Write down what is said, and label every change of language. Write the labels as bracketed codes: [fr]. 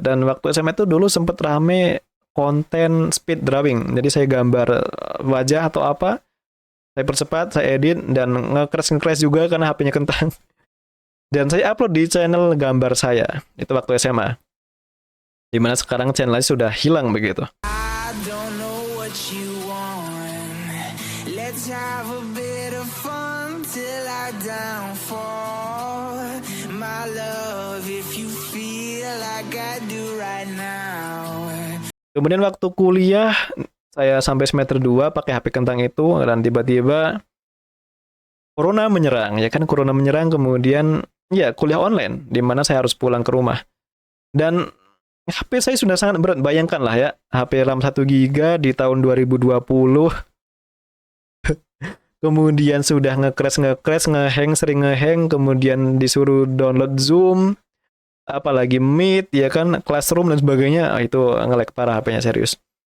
[id] Dan waktu SMA itu dulu sempat rame konten speed drawing. Jadi saya gambar wajah atau apa, saya percepat, saya edit dan nge-crash juga karena HP-nya kentang. Dan saya upload di channel gambar saya. Itu waktu SMA. Dimana sekarang channelnya sudah hilang begitu. [en] I don't know what you want. Let's have a bit of fun till I downfall. My love, if you feel like I do right now. [id] Kemudian waktu kuliah, saya sampai semester 2 pakai HP kentang itu, dan tiba-tiba Corona menyerang, ya kan Corona menyerang, kemudian ya kuliah online, di mana saya harus pulang ke rumah. Dan HP saya sudah sangat berat, bayangkan lah ya, HP RAM 1 GB di tahun 2020, kemudian sudah nge-crash, nge-hang, sering nge-hang, kemudian disuruh download Zoom, apalagi Meet, ya kan, Classroom dan sebagainya, itu nge-lag parah HP-nya serius.